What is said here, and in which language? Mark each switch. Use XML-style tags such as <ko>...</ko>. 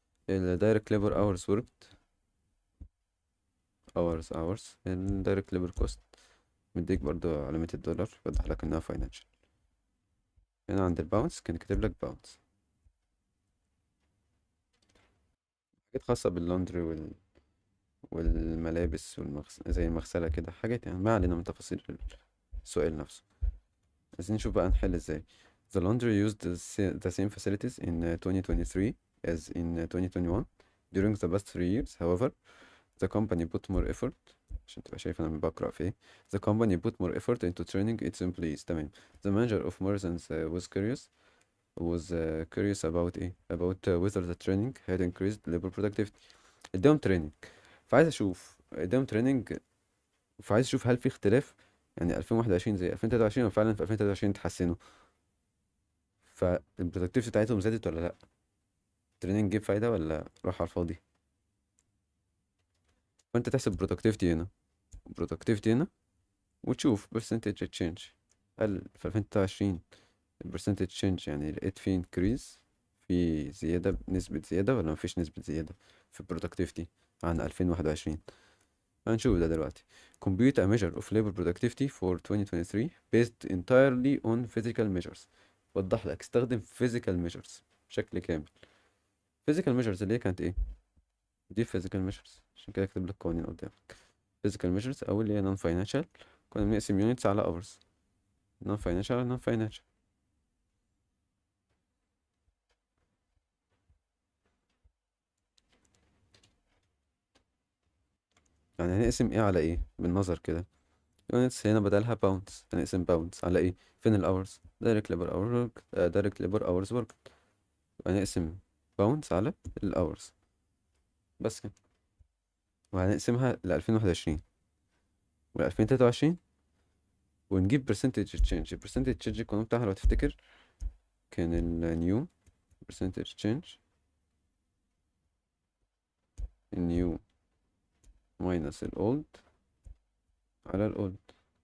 <ar>ال direct labor hours worked hours ال direct labor cost مديك برضو علامة الدولار، بيوضح لك انها financial. هنا عند الباونس كان كاتب لك باونس. حاجات خاصة باللوندري والملابس زي المغسلة كده، حاجات يعني ما علينا من تفاصيل السؤال نفسه. عايزين نشوف بقى نحل ازاي.</ar> <en>The laundry used the same facilities in 2023 as in 2021 during the past 3 years. However, the company put more effort.</en> <ar>عشان تبقى شايف انا بقرأ في ايه.</ar> <en>The company put more effort into training its employees.</en> <ar>تمام.</ar> <en>The manager of Morrison's was curious about ايه about whether the training had increased labor productivity.</en> <ar>اداهم training، فعايز اشوف اداهم training، فعايز اشوف هل في اختلاف، يعني 2021 زي 2023 وفعلا في 2023 اتحسنوا، فالبرودكتيفيتي بتاعتهم زادت ولا لا، التريننج جيب فايدة ولا راح على الفاضي. فانت تحسب برودكتيفيتي هنا، برودكتيفيتي هنا، وتشوف percentage change. هل في 2023 البرسنتج تشينج يعني لقيت فيه increase، في زيادة، نسبة زيادة، ولا مفيش نسبة زيادة في productivity عن 2021. هنشوف ده دلوقتي.</ar> <en>Compute a measure of labor productivity for 2023 based entirely on physical measures.</en> <ar>وضح لك استخدم physical measures بشكل كامل. physical measures اللي هي كانت ايه؟ دي physical measures، عشان كده اكتب لك قوانين قدامك. physical measures او اللي هي non financial، كنا بنقسم units على hours.</ar> <en>non financial على non financial.</en> <ar>يعني هنقسم ايه على ايه بالنظر كده. units هنا بدلها pounds، هنقسم pounds على ايه؟ فين ال hours؟ direct labor hour direct labor hours work. هنقسم pounds على ال hours. بس كده. وهنقسمها ل 2021 و 2023 ونجيب percentage change. ال percentage change القانون بتاعها لو تفتكر كان ال new percentage change، ال new minus ال old على ال old.</ar>